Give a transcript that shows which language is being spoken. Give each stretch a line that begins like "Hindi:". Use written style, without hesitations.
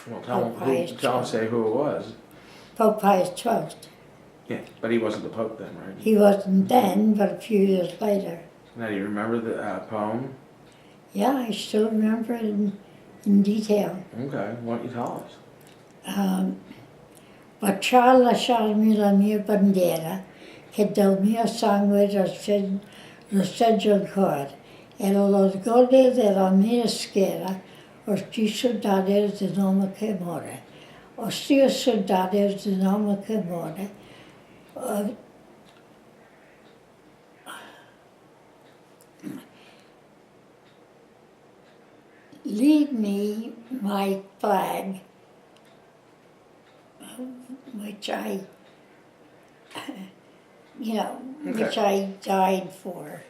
English: tell him, say who it was. Pope Pius XII. Yeah, but he wasn't the Pope then, right? He wasn't then, but a few years later. Now, do you remember the poem? Yeah, I still remember it in detail. Okay, why don't you tell us?
Italian: Baciar lasciarmi la mia bandiera, che del mio sangue rosseggio ancora, e l'orgoglio della mia schiera, sti soldati del nome che muore. Ostia soldati del nome che muore,
English: uh, leave me my flag, which I, which I died for.